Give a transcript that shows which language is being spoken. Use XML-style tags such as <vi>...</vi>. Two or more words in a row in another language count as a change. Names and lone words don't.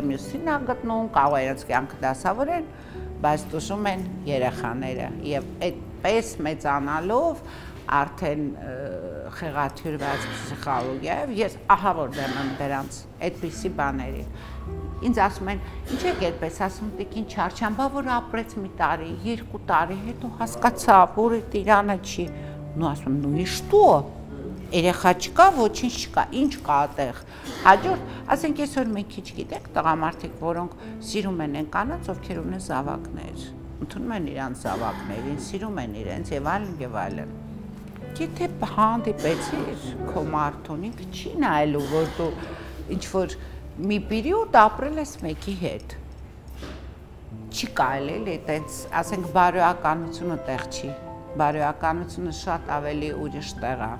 <hy>մյուսին է գտնում, կարող է իրենց կյանքը դասավորեն, բայց տուժում են երեխաները եւ այդպես մեծանալով արդեն խեղաթյուրված պսիխոլոգիայով ես ահա որ դեմ եմ դրանց այդպիսի բաների։ Ինձ ասում են, ինչ եք այդպես ասում, տիկին Չարչյան, բա որ ապրեց մի տարի, 2 տարի, հետո հասկացա, որ Տիրանը չի։ Ну ասում,</hy> <ru>ну и что?</ru> <hy>Երեխա չկա, ոչինչ չկա, ինչ կա այդտեղ։ Հաջորդ, ասենք այսօր մենք քիչ գիտեք, տղամարդիկ, որոնք սիրում են այն կանանց, ովքեր ունեն զավակներ, ընդունում են իրանց զավակներին, սիրում են իրենց եւ այլն եւ այլն։ Եթե հանդիպեցիր քո մարդուն, ինքը չի նայելու, որ դու ինչ որ մի պերիոդ ապրել ես մեկի հետ։ Չի կարելի այտենց, ասենք բարոյականությունը տեղ չի։ Բարոյականությունը շատ ավելի ուրիշ տեղ է։</hy>